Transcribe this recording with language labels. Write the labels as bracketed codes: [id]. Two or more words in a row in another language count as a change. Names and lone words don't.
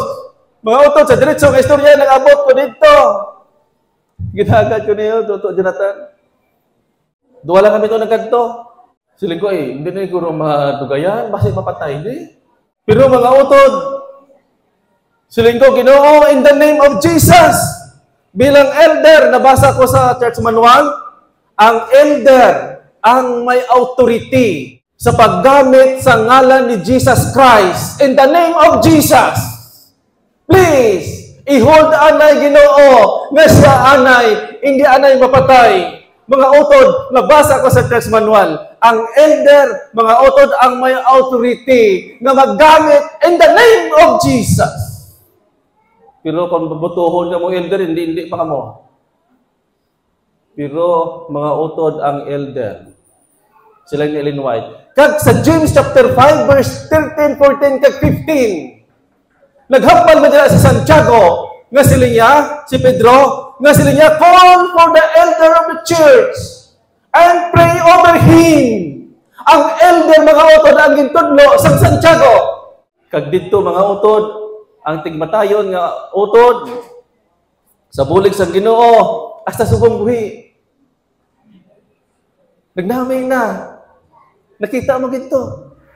[hil] Mga utod, sa diretso ng istorya, nag-abot ko dito. Ginagad ko niyo, Toto Jonathan. Duwa lang kami ito nagkanto. Siling ko, hindi na siguro madugayan, basi mapatay, di. Pero mga utod, siling ko, Ginoo, [en] in the name of Jesus, [hil] bilang elder, nabasa ko sa [en] church manual, [hil] ang elder, ang may authority sa paggamit sa ngalan ni Jesus Christ. [en] In the name of Jesus, please, [hil] i-hold anay, Ginoo, nga siya anay, hindi anay mapatay. Mga utod, nabasa ko sa [en] church manual, [hil] ang elder, mga utod, ang may authority na maggamit [en] in the name of Jesus. [hil] Pero kung babutuhon ka mo elder, hindi pa ka mo. Pero mga utod, ang elder, sila ni Ellen White. Kag sa James chapter 5, verse 13, 14, kag 15, naghambal mo dyan si Santiago, nga sila niya, si Pedro, nga sila niya, [en] call for the elder of the church and pray over him. [hil] Ang elder, mga utod, ang gintudlo sa Santiago. Kag dito, mga utod, ang tigmatayon nga utod, sa bulig sa Ginoo, hasta subong buhi. Nagnamay na. Nakita mo gito.